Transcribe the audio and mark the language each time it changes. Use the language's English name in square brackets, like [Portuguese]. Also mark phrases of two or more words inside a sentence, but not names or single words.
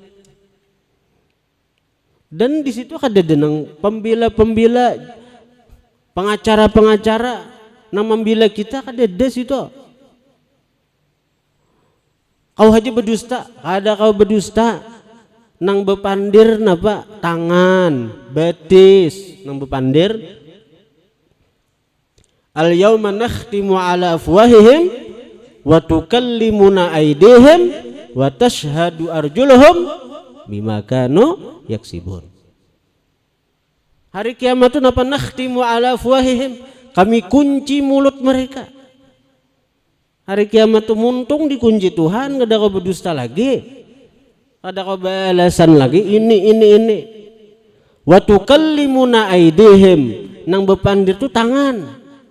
[Banjar] Dan di situ ada denang pembela-pembela, pengacara-pengacara yang membela kita kada ada situ. Kau haji berdusta, ada kau berdusta nang bepandir napa tangan, betis nang bepandir. [Arabic] اليوم نختم على أفواههم وتكلمنا أيديهم وتشهد أرجلهم بما كانوا يكسبون. [Banjar] Hari kiamat itu napa [Arabic] نختم على أفواههم, [Banjar] kami kunci mulut mereka. Hari kiamat itu muntung dikunci Tuhan, kada kau berdusta lagi, kada kau balasan lagi ini. [Arabic] وتكلمنا أيديهم, [Banjar] nang bepandir itu tangan.